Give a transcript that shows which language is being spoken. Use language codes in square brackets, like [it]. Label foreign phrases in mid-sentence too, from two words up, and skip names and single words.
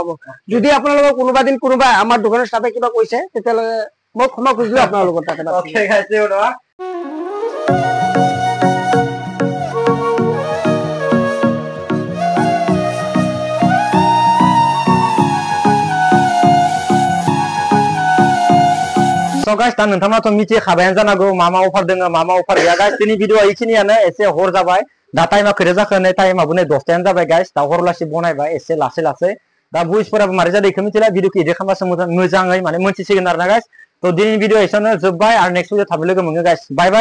[as] যদি আপোনালোকৰ কোনোবা দিন কোনোবা আমাৰ দোকানৰ ষ্টাফে কিবা কৈছে, তেতিয়াহ'লে মই ক্ষমা খুজিলো আপোনালোকৰ তাতে। [en] So guys, [brx] dan नोंथाङाथ' मिथिखाबायानो जानांगौ मा मा अफार दङ मा मा अफार गैया। गाइस दिनै भिडिअआ इखिनियानो, एसे हर जाबाय, दा टाइमा खैथा जाखो नै टाइमाबो नै 10टायानो जाबाय गाइस, दा हरलासि बनायबाय एसे लासै लासै। दा बुइसफोराबो मारै जादों इखो मिथिला, भिडिअखौ एडिट खालामबासो मोजाङै माने मोनथिसिगोन आरो ना गाइस। थ' दिनैनि भिडिअआ एसेयावनो जोब्बाय, आरो [en] next video [brx] थाबै लोगो मोनगोन गाइस।